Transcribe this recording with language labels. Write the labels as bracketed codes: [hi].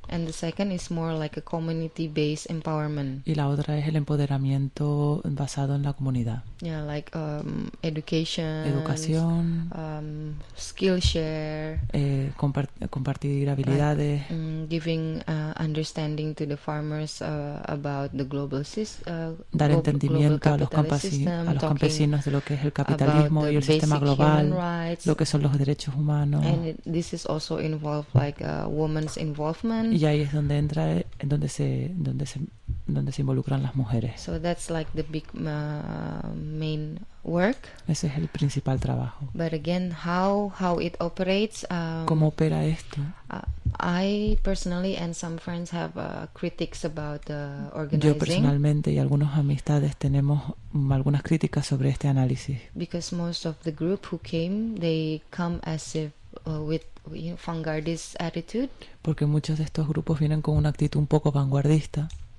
[en] And the second is more like a community-based empowerment. [es] Y la otra es el empoderamiento basado en la comunidad. [en] Yeah, like education. [es] Educación. [en] Skill share. [es] Compartir habilidades. [en] Like, giving understanding to the farmers about the global system. [es] Dar entendimiento a los campesinos de lo que es el capitalismo y el sistema global, [en] rights, [es] lo que son los derechos humanos. [en] And this is also involved like women's involvement. [es] Y ahí es donde entra, donde se involucran las mujeres. [en] So that's like the big main work. [es] Ese es el principal trabajo. [en] But again, how it operates? [es] ¿Cómo opera esto? [en] I personally and some friends have critics about the organizing. [es] Yo personalmente y algunas amistades tenemos algunas críticas sobre este análisis. [en] Because most of the group who came, they come as if with vanguardist attitude. [es] Porque muchos de estos grupos vienen con una actitud un poco vanguardista.